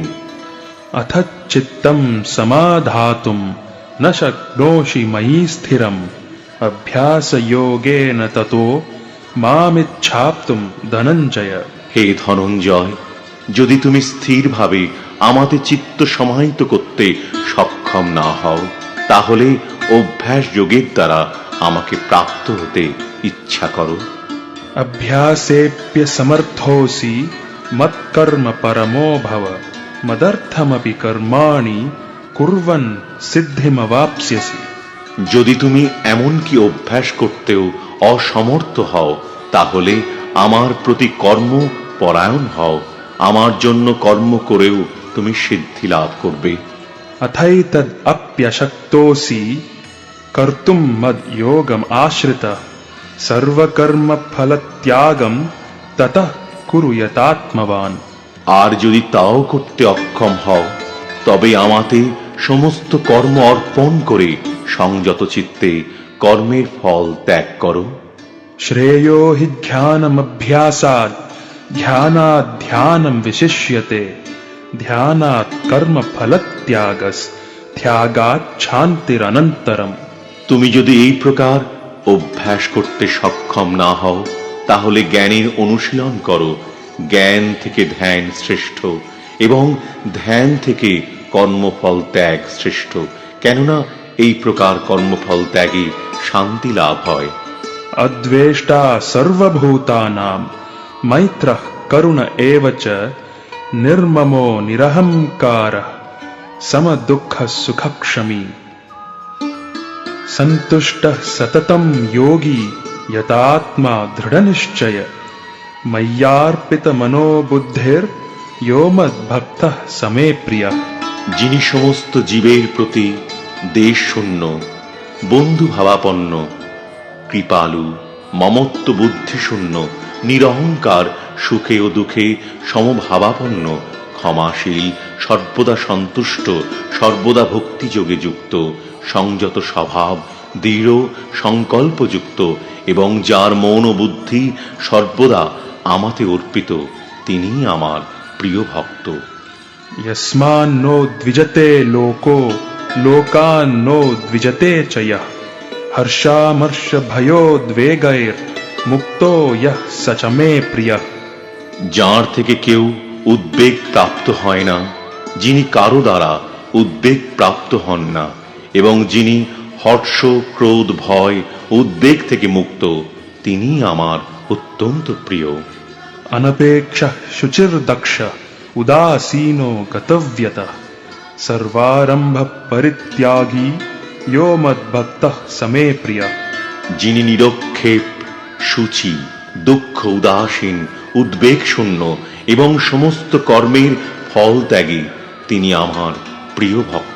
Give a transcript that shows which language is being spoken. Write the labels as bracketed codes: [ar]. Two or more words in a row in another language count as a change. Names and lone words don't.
[sa] अथ चित्तं समाधातुं न शक्नोषि मयि स्थिरम् अभ्यासयोगेन ततो मामिच्छाप्तुं धनञ्जय। [bn] হে ধনঞ্জয়, যদি তুমি স্থিরভাবে আমাতে চিত্ত সমাহিত করতে সক্ষম না হও তাহলে অভ্যাস যোগের দ্বারা আমাকে প্রাপ্ত হতে ইচ্ছা করো। [sa] अभ्यासेऽप्य समर्थोऽसि मत्कर्म परमो भव मदर्थमपि कर्माणि कुर्वन् सिद्धिमवाप्स्यसि। [bn] যদি তুমি এমনকি অভ্যাস করতেও অসমর্থ হও তাহলে আমার প্রতি কর্ম পরায়ণ হও, আমার জন্য কর্ম করেও তুমি সিদ্ধি লাভ করবে। [sa] अथैतद् अप्यशक्तोऽसि कर्तुम मद योगम आश्रितः सर्वकर्म फल त्यागम ततः कुरु यतात्मवान। [bn] আর যদি তাও করতে অক্ষম হও, তবে আমাতে সমস্ত কর্ম অর্পণ করে সংযত চিত্তে কর্মের ফল ত্যাগ করো। [sa] श्रेयो हि ध्यानमभ्यासात् ध्यानात् ध्यानं विशिष्यते ध्यानात् कर्म फलत्यागस् त्यागात् शान्तिरनन्तरम्। [bn] তুমি যদি এই প্রকার অভ্যাস করতে সক্ষম না হও, তাহলে জ্ঞানের অনুশীলন করো। জ্ঞান থেকে ধ্যান শ্রেষ্ঠ এবং ধ্যান থেকে কর্মফল ত্যাগ শ্রেষ্ঠ, কেননা এই প্রকার কর্মফল ত্যাগে শান্তি লাভ হয়। [sa] अद्वेष्टा सर्वभूतानां मैत्रः करुण एव च निर्ममो निरहंकारः समदुःखः सुखक्षमी सन्तुष्टः सततं योगी यतात्मा दृढनिश्चय मय्यार्पितमनो बुद्धिर्यो मद्भक्तः समे प्रियः। [bn] যিনি সমস্ত জীবের প্রতি দেশ শূন্য, বন্ধু ভাবাপন্ন, কৃপালু, মমত্ব বুদ্ধি শূন্য, নিরহংকার, সুখে ও দুঃখে সমভাবাপন্ন, ক্ষমাশীল, সর্বদা সন্তুষ্ট, সর্বদা ভক্তিযোগে যুক্ত, সংযত স্বভাব, দৃঢ় সংকল্পযুক্ত এবং যার মন ও বুদ্ধি সর্বদা আমাতে অর্পিত, তিনিই আমার প্রিয় ভক্ত। [sa] यस्मान्नो द्विजते लोको लोकान्नो द्विजते च यः हर्षामर्षभयोद्वेगैर्मुक्तो यः स च मे प्रियः। [bn] যার থেকে কেউ উদ্বেগ প্রাপ্ত হয় না, যিনি কারো দ্বারা উদ্বেগ প্রাপ্ত হন না এবং যিনি হর্ষ, ক্রোধ, ভয়, উদ্বেগ থেকে মুক্ত, তিনি আমার অত্যন্ত প্রিয়। [sa] अनपेक्षः शुचिर्दक्षः उदासीनो गतव्यतः सर्वारंभ परित्यागी यो मद्भक्तः समे प्रियः। [bn] যিনি নিরক্ষেপ, শুচি, দুঃখ উদাসীন, উদ্বেগ শূন্য এবং সমস্ত কর্মের ফল ত্যাগী, তিনি আমার প্রিয় ভক্ত।